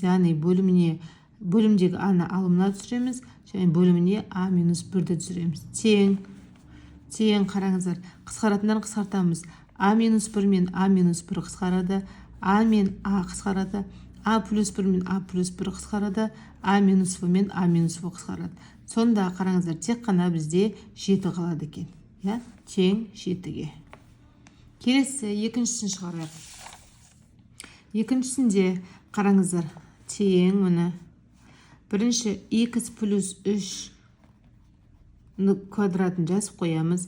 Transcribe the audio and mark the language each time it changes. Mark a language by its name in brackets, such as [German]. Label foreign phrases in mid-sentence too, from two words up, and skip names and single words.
[Kazakh] Яғни бөлімдегі аны алымына түсіреміз және бөліміне а минус 1-ді түсіреміз. Тең қараңыздар. Қысқаратындан қысқартамыз. А минус 1 мен а минус 1 қысқарады. А мен а қысқарады. А плюс 1 мен а плюс 1 қысқарады. А минус в мен а минус в қысқарады. Сонда қараңыздар, тек қана бізде 7 қалады екен. Тең 7-ге. Келесі екіншісін шығарайық. Екіншісінде қараңыздар, тең мұны. Бірінші x плюс 3 квадратын жазып қоямыз.